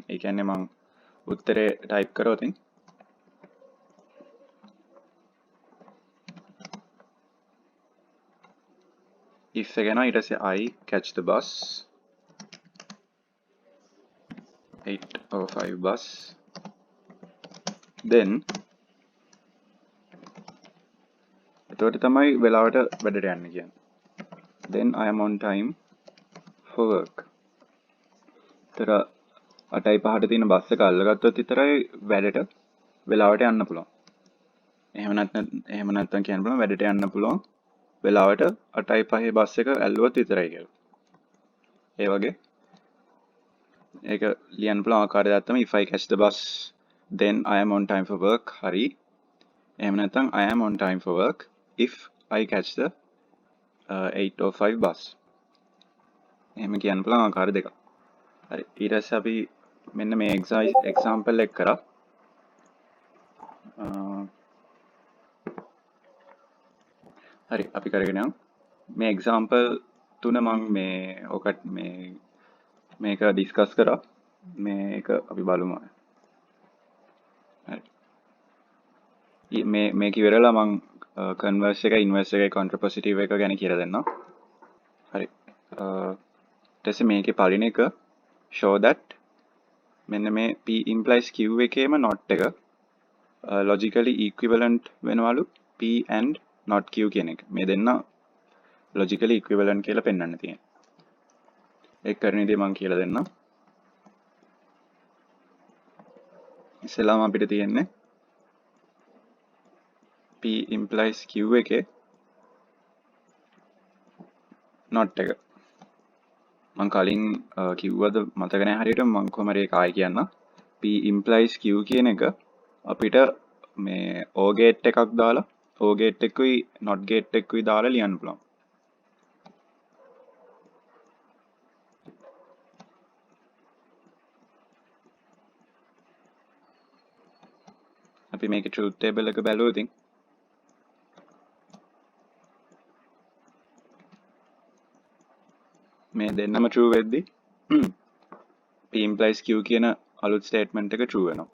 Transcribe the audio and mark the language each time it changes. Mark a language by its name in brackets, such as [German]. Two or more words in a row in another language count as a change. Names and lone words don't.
[Sinhala] ඒ කියන්නේ මම උත්තරේ ටයිප් කරොත් if එක යනවා ඊට පස්සේ [English] I catch the bus 8:05 bus then [Sinhala] එතකොට තමයි වෙලාවට වැඩට යන්න කියන්නේ. [English] then I am on time for work. [Sinhala] තර 8:05ට තියෙන බස් එක අල්ලගත්තොත් විතරයි වැඩට වෙලාවට යන්න පුළුවන්. එහෙම නැත්නම් කියන්න පුළුවන් වැඩට යන්න පුළුවන් වෙලාවට 8:05 බස් එක ඇල්ලුවොත් විතරයි කියලා. ඒ වගේ ඒක ලියන්න පුළුවන් ආකාරය තමයි [English] if I catch the bus then I am on time for work. [Sinhala] හරි. එහෙම නැත්නම් [English] I am on time for work if I catch the 8:05 bus. [Sinhala] එහෙම කියන්න පුළුවන් ආකාර දෙකක්. හරි. ඊට පස්සේ අපි මෙන්න මේ example එක කරා. හරි අපි කරගෙන යමු. මේ example තුන මම මේ ඔකට මේක ඩිස්කස් කරා. මේක අපි බලමු. හරි. මේක ඉවරලා මම converse එක inverse එක contrapositive එක ගැන කියලා දෙන්නම්. හරි. ඊට පස්සේ මේකේ පළවෙනි එක [English] show that [Sinhala] මෙන්න මේ [English] P implies Q [Sinhala] එකේම not එක [English] logically equivalent [Sinhala] වෙනවලු [English] P and not Q [Sinhala] කියන එක. මේ දෙන්න [English] logically equivalent [Sinhala] කියලා පෙන්වන්න තියෙනවා. ඒක කරන විදිහ මම කියලා දෙන්නම්. ඉස්සෙල්ලාම අපිට තියෙන්නේ [English] P implies Q [Sinhala] එකේ not එක. මම කලින් කිව්වද මතක නැහැ හරියට මම කොහමද ඒක ආයෙ කියන්න. [English] P implies Q [Sinhala] කියන එක අපිට මේ [English] OR gate [Sinhala] එකක් දාලා [English] OR gate [Sinhala] එකකුයි [English] not gate [Sinhala] එකකුයි දාලා ලියන්න පුළුවන්. අපි මේකේ [English] truth table [Sinhala] එක බැලුවොත් මේ දෙන්නම true වෙද්දි [English] P implies Q [Sinhala] කියන අලුත් statement එක true වෙනවා.